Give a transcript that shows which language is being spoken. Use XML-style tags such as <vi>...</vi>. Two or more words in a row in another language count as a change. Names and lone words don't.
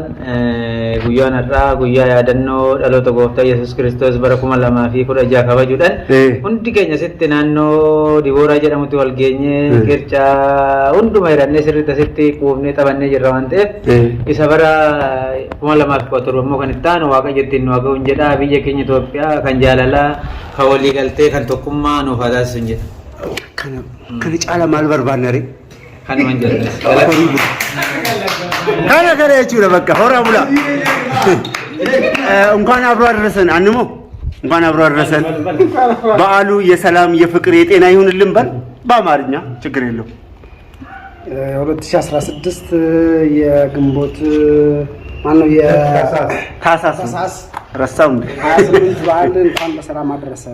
<om>guyyaan har'aa guyyaa yaadannoo dhaloota gooftaa Yesuus Kiristoos bara 2016 kabajuudhaan hundi keenya sitti naannoo Dibooraa jedhamutti wal geenyee kirchaa hunduma hirannee sirriitti asitti quufnee taphannee jirra waan ta'eef isa bara 2017 immoo kan itti aanu waaqa jirtiin nu haga'uun jedha biyya keenya Itoophiyaa kan jaalalaa kan walii galtee kan tokkummaa nuuf haa taasisu jedha. Kana caala maal barbaadna ree? Kanuma jedha. Kana jechuudha bakka horaa bulaa.</om> <am>እንኳን አብሮ አደረሰን አንሞ እንኳን አብሮ አደረሰን በዓሉ የሰላም የፍቅር የጤና ይሁንልን በል በአማርኛ ችግር የለው 2016 የግንቦት ማነው የታሳስ ረሳው እንዴ 28 በዓል እንኳን በሰላም አደረሰን</am>